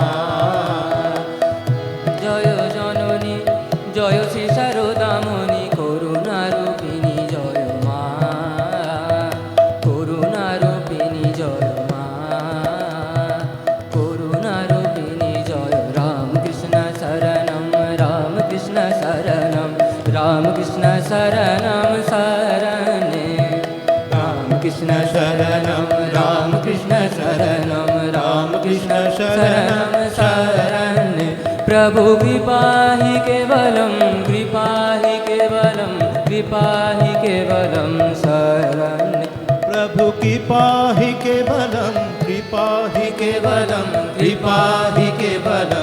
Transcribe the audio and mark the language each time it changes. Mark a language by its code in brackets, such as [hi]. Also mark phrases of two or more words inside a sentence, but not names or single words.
[bn] জয় জননী জয় শ্রী শারদামণি করুণারূপিণী জয় মা করুণারূপিণী জয় মা করুণারূপিণী জয় [sa] रामकृष्ण शरणम् रामकृष्ण शरणम् रामकृष्ण शरणम् शरणे रामकृष्ण शरणम् रामकृष्ण शरणम् रामकृष्ण शरणं शरण्य प्रभु कृपा हि केवलं कृपा हि केवलं कृपा हि केवलं शरण्य प्रभु कृपा हि केवलं कृपा हि केवलं कृपा हि केवलं